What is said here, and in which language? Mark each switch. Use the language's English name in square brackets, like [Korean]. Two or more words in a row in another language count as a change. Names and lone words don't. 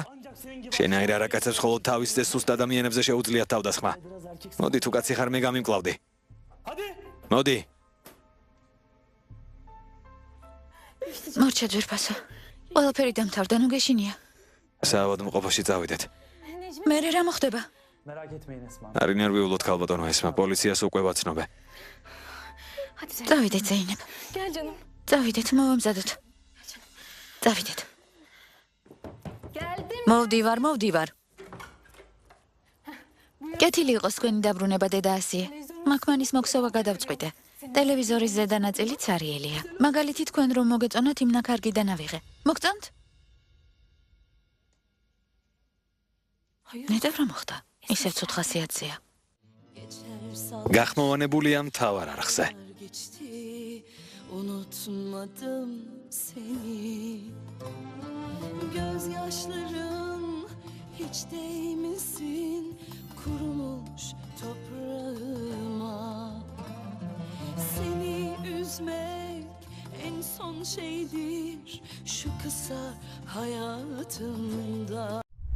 [Georgian] შენაირ არაკაცებს მხოლოდ თავის წეს სუსტ ადამიანებზე შეუძლიათ თავდასხმა. მოდი თუ კაცი ხარ, მე გამიმკლავდი. მოდი. მორჩა ძვირფასო. ყველაფერი დამთავრდა, ნუ გეშინია. საავადმყოფოში წავიდეთ. მე რა მოხდება? [Turkish] Merak etmeyin Esma. [Georgian] არ ინერვიულოთ ქალბატონო ესმა, პოლიციას უკვე ვაცნობე. წავიდეთ, ზეინებ. [Turkish] Gel canım. [Georgian] წავიდეთ, მოვამზადოთ. წავიდეთ. [Turkish] Geldim. [Georgian] მოვდივარ. კეთილი იყოს თქვენი დაბრუნება დედა ასიე. მაქმანის მოქსოვა გადავწყვიტე. ტელევიზორის ზედა ნაწილი ცარიელია. მაგალითი თქვენ რომ მოგეწონათ იმნა კარგიდან ავიღე. მოგწონთ? ნეტევ რა მოხდა? ისევ ცუდ ხასიათზეა. გახმოვანებულია მთავარ არხზე. [Turkish] Geçti, unutmadım seni. Gözyaşların hiç değmesin kurumuş toprağıma. Seni üzmek en son şeydir şu kısa hayatımda.